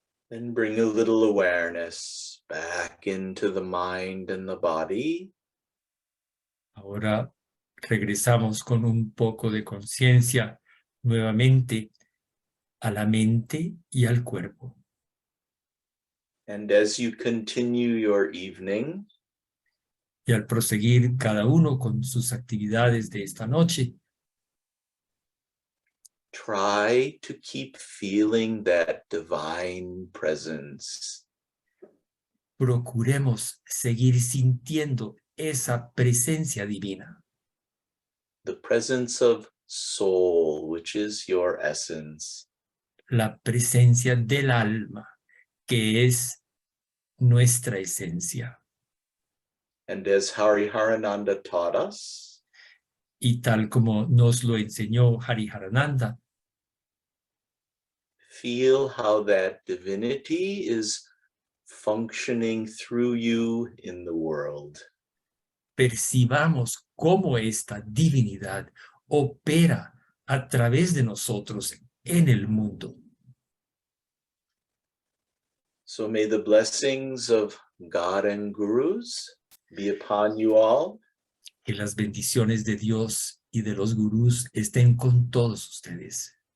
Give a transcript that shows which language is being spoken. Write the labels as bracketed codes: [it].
[en] Then bring a little awareness back into the mind and the body. [es] Ahora regresamos con un poco de conciencia nuevamente a la mente y al cuerpo. [en] And as you continue your evening, [es] Y al proseguir cada uno con sus actividades de esta noche, [en] try to keep feeling that divine presence. [es] procuremos seguir sintiendo esa presencia divina, [en] The presence of soul, which is your essence. [es] la presencia del alma, que es nuestra esencia. [en] And as Hariharananda taught us, [es] Y tal como nos lo enseñó Hariharananda, [en] feel how that divinity is functioning through you in the world. [es] percibamos cómo esta divinidad opera a través de nosotros en el mundo. [en] So may the blessings of God and gurus be upon you all. [es] Que las bendiciones de Dios y de los gurús estén con todos ustedes.